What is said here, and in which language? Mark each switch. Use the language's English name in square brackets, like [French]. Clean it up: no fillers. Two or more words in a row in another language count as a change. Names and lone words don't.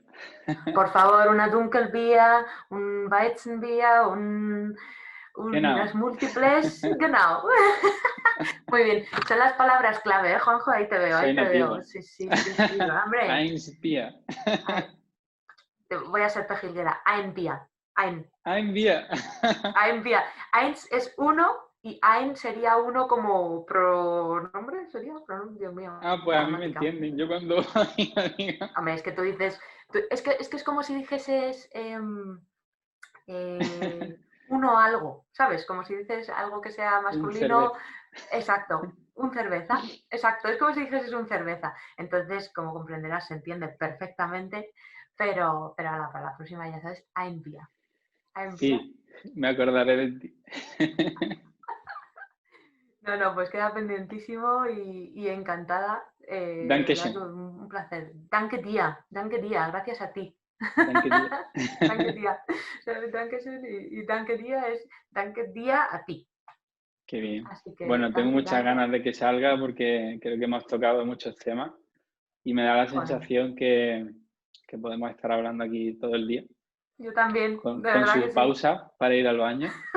[Spanish] Por favor, una Dunkelbier, un Weizenbier, unas [German] Genau, [Spanish] múltiples, [German] genau. [Spanish] Muy bien, son las palabras clave, ¿eh, Juanjo? Ahí te veo, ahí soy te veo. nativo. Sí, sí, sí, sí, hombre. [German] Eins Bier. [Spanish] Ay, voy a ser pejiguera. [German] Ein Bier. Ein. Ein Bier. Ein Bier. [Spanish] Eins es uno y ein sería uno como pronombre, sería pronombre, Dios mío, Ah, pues a mí me gramática. entienden. Yo cuando digo, Hombre, es que tú dices, es que es como si dijeses uno algo, ¿sabes? Como si dices algo que sea un masculino. cerveza. Exacto, un cerveza, exacto, es como si dijeses un cerveza. Entonces, como comprenderás, se entiende perfectamente, pero para la próxima ya sabes, a envía. A envía. Sí, me acordaré de ti. No, no, pues queda pendientísimo y encantada. De verdad, [German] Dankeschön. [Spanish] un placer. [German] Danke día, [Spanish] gracias a ti. [German] Danke dir. Danke día. [Spanish] Danke y [German] danke día [Spanish] es [German] danke día [Spanish] a ti. Qué bien. Así que Bueno, tengo [German] danke, [Spanish] muchas [German] danke. [Spanish] ganas de que salga porque creo que hemos tocado muchos temas y me da la Joder, sensación que podemos estar hablando aquí todo el día, yo también, de con verdad que sus sí. pausas para ir al baño.